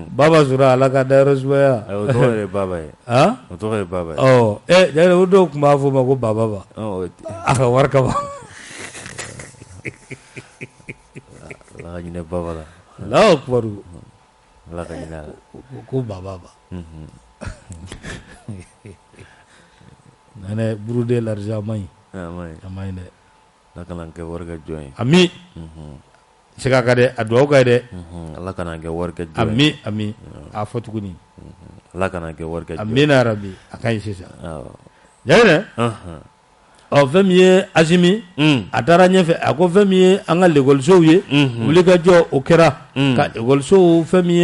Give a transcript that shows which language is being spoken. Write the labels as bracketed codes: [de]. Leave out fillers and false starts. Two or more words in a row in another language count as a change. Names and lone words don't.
[bm] baba sɔrɔ ala ka dayɔrɔ sumaya o tɔgɔ yɛrɛ baba ye o tɔgɔ ye baba ye jaa o dɔw tun b'a fɔ ma ko baba a ka wari kama ala ka ɲinɛ baba la [ar] الله أكبر [bm] ala ka ɲinɛ a la ko baba nane burude l'argent maɲi a maɲi dɛ ala kana kɛ wari kɛ jɔn ye ami se ka dɛ a duwawu ka ye dɛ ala kana kɛ wari kɛ jɔn ye ami a fɔ tuguni ala kana kɛ wari kɛ jɔn ye amina rabi a ka ɲi sisan jaa fɛn min ye Asimi a taara ɲɛfɛ a ko fɛn min ye an ka l'écolisow ye wulikajɔ o kɛra ka écolisow fɛn min